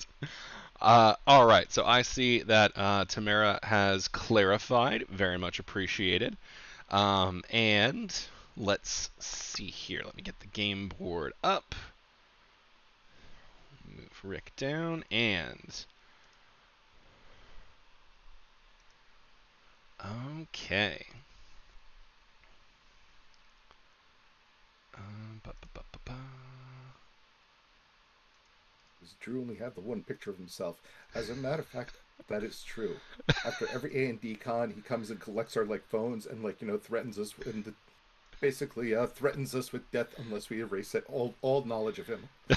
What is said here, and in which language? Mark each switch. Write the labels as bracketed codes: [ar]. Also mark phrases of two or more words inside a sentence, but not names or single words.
[en] All right, so I see that Tamara has clarified. Very much appreciated. And let's see here. Let me get the game board up. Move Rick down and okay. Ba, ba, ba, ba, ba. Because Drew only had the one picture of himself. As a matter of fact, that is true. After every A&D con, he comes and collects our like phones and threatens us and basically threatens us with death unless we erase it, all knowledge of him.